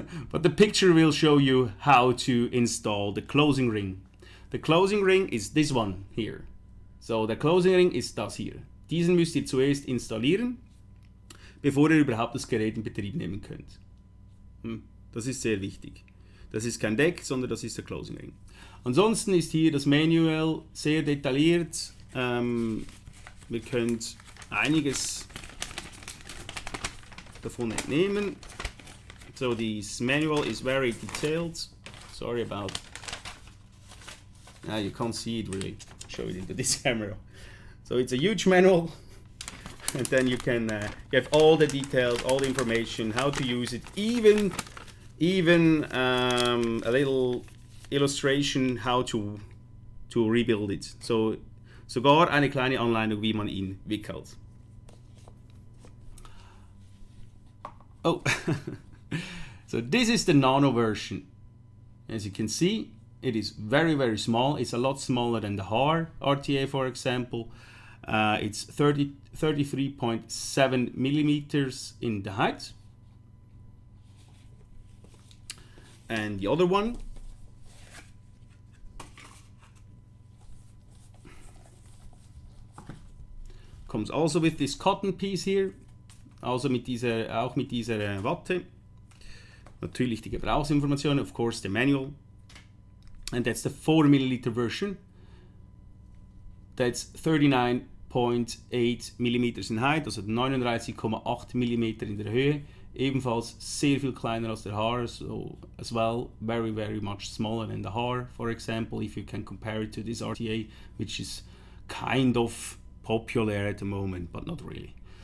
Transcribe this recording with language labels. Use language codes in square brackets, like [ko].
[en] But the picture will show you how to install the closing ring. The closing ring is this one here. [de] So, der Closing Ring ist das hier. Diesen müsst ihr zuerst installieren, bevor ihr überhaupt das Gerät in Betrieb nehmen könnt. Das ist sehr wichtig. Das ist kein Deck, sondern das ist der Closing Ring. Ansonsten ist hier das Manual sehr detailliert. Wir können einiges davon entnehmen. [en] So, this manual is very detailed. Sorry about... you can't see it really. Show it into this camera. So it's a huge manual, and then you can get all the details, all the information, how to use it, even a little illustration how to rebuild it. [de] So sogar eine kleine Anleitung, wie man ihn wickelt. [en] Oh, so this is the Nano version. As you can see, it is very, very small. It's a lot smaller than the HAR RTA, for example. It's 33.7 millimeters in the height. And the other one comes also with this cotton piece here. [de] Also auch mit dieser Watte. Natürlich die Gebrauchsinformationen, [en] of course the manual. And that's the 4 milliliter version. That's 39.8 millimeters in height, [de] also 39,8 Millimeter in der Höhe. Ebenfalls sehr viel kleiner als der HAR, [en] so as well very, very much smaller than the HAR, for example, if you can compare it to this RTA, which is kind of popular at the moment, but not really.